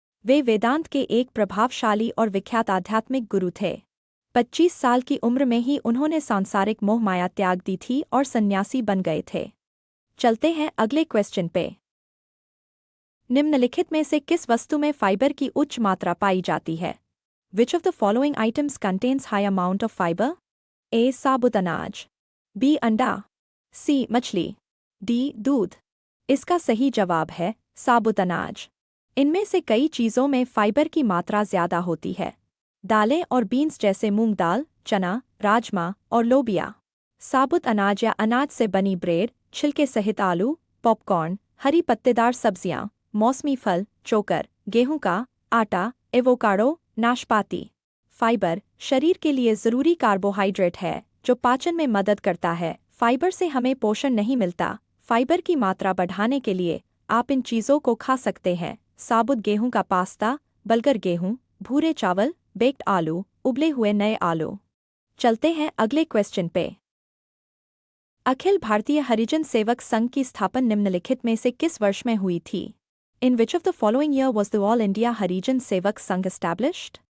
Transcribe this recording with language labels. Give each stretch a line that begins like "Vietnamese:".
Hindi: वे वेदांत के एक प्रभावशाली और विख्यात आध्यात्मिक गुरु थे। 25 साल की उम्र में ही उन्होंने सांसारिक मोह माया त्याग दी थी और सन्यासी बन गए थे। चलते हैं अगले क्वेश्चन पे। निम्नलिखित में से किस वस्तु में फाइबर की उच्च मात्रा पाई जाती है?
English: Which of the following items contains high amount of fiber?
Hindi: A. साबुत अनाज, बी. अंडा, सी. मछली, डी. दूध। इसका सही जवाब है साबुत अनाज। इनमें से कई चीज़ों में फाइबर की मात्रा ज्यादा होती है। दालें और बीन्स जैसे मूंग दाल, चना, राजमा और लोबिया। साबुत अनाज या अनाज से बनी ब्रेड, छिलके सहित आलू, पॉपकॉर्न, हरी पत्तेदार सब्जियां, मौसमी फल, चोकर, गेहूं का आटा, एवोकाडो, नाशपाती। फाइबर शरीर के लिए जरूरी कार्बोहाइड्रेट है जो पाचन में मदद करता है। फाइबर से हमें पोषण नहीं मिलता। फाइबर की मात्रा बढ़ाने के लिए आप इन चीज़ों को खा सकते हैं: साबुत गेहूं का पास्ता, बलगर गेहूं, भूरे चावल, बेक्ड आलू, उबले हुए नए आलू। चलते हैं अगले क्वेश्चन पे। अखिल भारतीय हरिजन सेवक संघ की स्थापना निम्नलिखित में से किस वर्ष में हुई थी?
English: In which of the following year was the All India Harijan Sevak Sangh established?